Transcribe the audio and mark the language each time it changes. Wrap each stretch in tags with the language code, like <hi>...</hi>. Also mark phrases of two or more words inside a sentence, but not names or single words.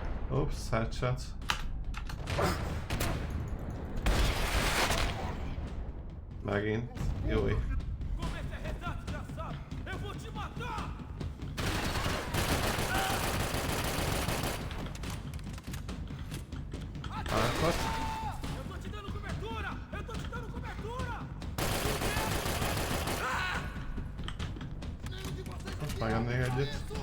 <en>Oops, headshot.</en> <hu>Megint. Jói.</hu> <pt>Comece a rezar, desgraçado! Eu vou te matar!</pt> <hu>Árkot.</hu> <pt>Eu tô te dando cobertura! Eu tô te dando cobertura!</pt> <hu>Vágjam még egyet.</hu>